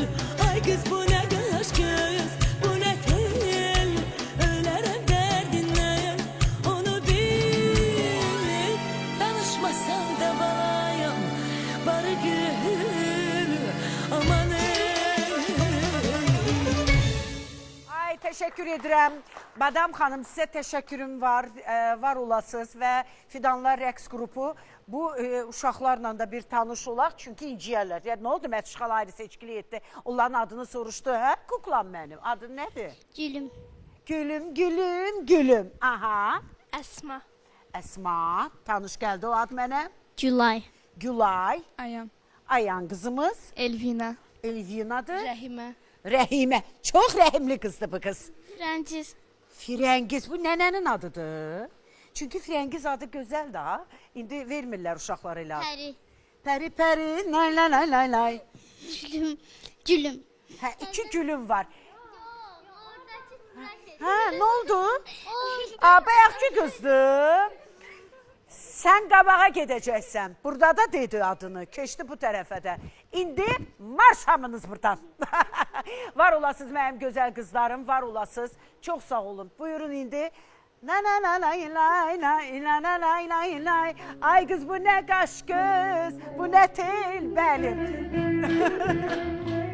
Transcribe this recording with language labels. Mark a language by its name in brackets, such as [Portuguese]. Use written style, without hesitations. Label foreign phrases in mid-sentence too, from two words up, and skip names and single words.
[Turkish] Ay kız bu ne aşk kız, bu ne tel, ölerim derdinden onu bil. Danışmasan da bayım bari gül. Aman Ay teşekkür ederim. Madam Hanım size teşekkürüm var. [Azerbaijani] Var olasınız ve Fidanlar Rəqs qrupu bu uşaqlarla da bir tanış olaq. Çünkü inciyərlər. Yani ne oldu Mətuşxal ayrı seçkili etdi. Onların adını soruşdu. Hə? [Turkish] Kuklam benim. Adın nedir? [Azerbaijani] Gülüm. Gülüm, gülüm, gülüm. Aha. Əsma. Esma. Tanış geldi o ad mənə. Gülay. Gülay. Ayam. Ayan kızımız. Elvina. Elvinadır. Rəhimə. Rəhimə. [Turkish] Çok rəhimli kızdı bu kız. [Azerbaijani] Rəngiz. [Turkish] Firengiz bu nenenin adıdır. Çünkü Firengiz adı güzel daha. [Azerbaijani] İndi vermirlər uşaqlara elə. Pəri. Peri peri lay lay lay lay lay. Gülüm. Gülüm. Ha, iki gülüm var. Ha ne oldu? Aa bayaqki qızdı. Sen qabağa gedəcəksən. Burada da dedi adını. Keçdi bu tərəfə də. İndi marş hamınız buradan. Var olasınız mənim gözəl qızlarım. Var olasınız. Çox sağ olun. Buyurun indi. Na na na lay lay lay la la lay lay lay. [Turkish] Ay kız bu ne kaş göz, bu ne tel benim.